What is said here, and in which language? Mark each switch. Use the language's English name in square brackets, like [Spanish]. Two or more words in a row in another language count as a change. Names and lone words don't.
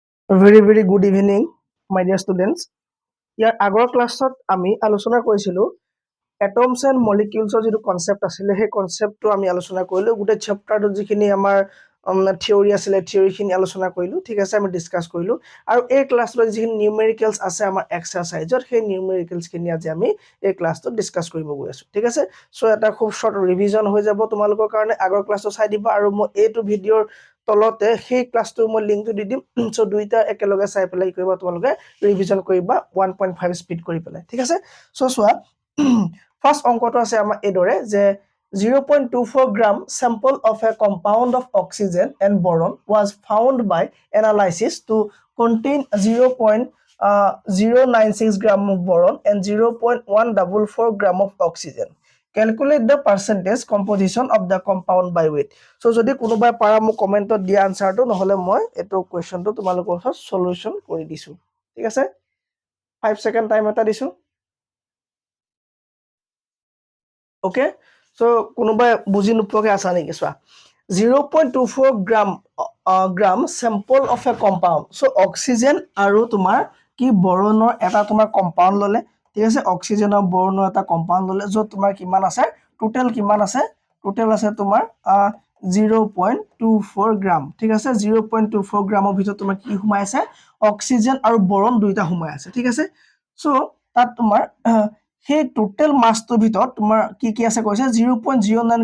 [English] Very good evening, my dear students. [Assamese] ইয়াৰ আগৰ ক্লাছত আমি আলোচনা কৰিছিলোঁ [English] atoms and moleculesৰ [Assamese] যিটো কনচেপ্ট আছিলে সেই কনচেপ্টটো আমি আলোচনা কৰিলোঁ গোটেই চেপ্টাৰটোত যিখিনি আমাৰ থিয়ৰী আছিলে থিয়ৰীখিনি আলোচনা কৰিলোঁ ঠিক আছে আমি ডিছকাছ কৰিলোঁ আৰু এই ক্লাছটোত যিখিনি নিউমেৰিকেলছ আছে আমাৰ এক্সাৰচাইজত সেই নিউমেৰিকেলছখিনি আজি আমি এই ক্লাছটোত ডিছকাছ কৰিব গৈ আছোঁ ঠিক আছে চ' এটা খুব [English] short revision [Assamese] হৈ যাব তোমালোকৰ কাৰণে আগৰ ক্লাছটো চাই দিবা আৰু মই এইটো ভিডিঅ'ৰ তলতে সেই ক্লাছটোৰ মই লিংকটো দি দিম চ' দুইটা একেলগে চাই পেলাই কি কৰিবা তোমালোকে ৰিভিজন কৰিবা 1.5 স্পীড কৰি পেলাই ঠিক আছে চ' চোৱা ফাৰ্ষ্ট অংকটো আছে আমাৰ এইদৰে যে [English] 0.24 gram sample of a compound of oxygen and boron was found by analysis to contain 0.096 gram of boron and 0.144 gram of oxygen. Calculate the percentage composition of the compound by weight. [Assamese] So যদি কোনোবাই পাৰা মোক কমেন্টত দিয়া আনসাৰটো নহলে মই এটো কোৱেশ্চনটো তোমালোকৰ ওচৰত সলিউশন কৰি দিছো ঠিক আছে 5 [English] second time [Assamese] এটা দিছো [English] Okay, so [Assamese] কোনোবাই বুজি নোপোৱাকে আছা নেকি চোৱা [English] 0.24 gram sample of a compound so oxygen [Assamese] আৰু তোমাৰ কি বৰণৰ এটা তোমাৰ কম্পাউণ্ড ললে ঠিক আছে অক্সিজেন আৰু বৰণৰ এটা কম্পাউণ্ড ললে যত তোমাৰ কিমান আছে টোটাল কিমান আছে টোটাল আছে তোমাৰ 0.24 গ্ৰাম ঠিক আছে 0.24 গ্ৰামৰ ভিতৰত তোমাৰ কি সোমাই আছে অক্সিজেন আৰু বৰণ দুইটা সোমাই আছে ঠিক আছে সো তাত তোমাৰ সেই টোটাল মাছটোৰ ভিতৰত তোমাৰ কি আছে কৈছে 0.09